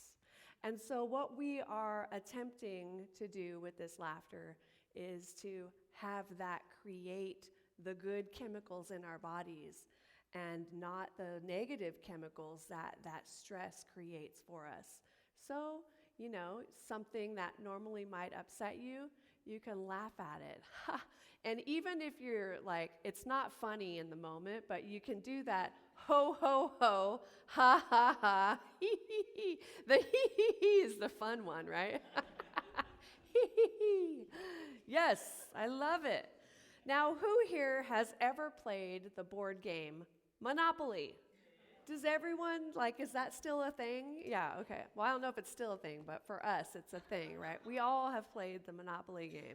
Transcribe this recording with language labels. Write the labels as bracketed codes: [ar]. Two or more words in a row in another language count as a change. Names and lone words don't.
[en] And so what we are attempting to do with this laughter is to have that create the good chemicals in our bodies and not the negative chemicals that stress creates for us. So, you know, something that normally might upset you, you can laugh at it. And even if you're like, it's not funny in the moment, but you can do that ho, ho, ho, ha, ha, ha, hee, hee, hee. The hee, hee, hee is the fun one, right? Hee, hee, hee. Yes, I love it. Now, who here has ever played the board game Monopoly? Does everyone, is that still a thing? Yeah, okay. Well, I don't know if it's still a thing, but for us, it's a thing, right? We all have played the Monopoly game.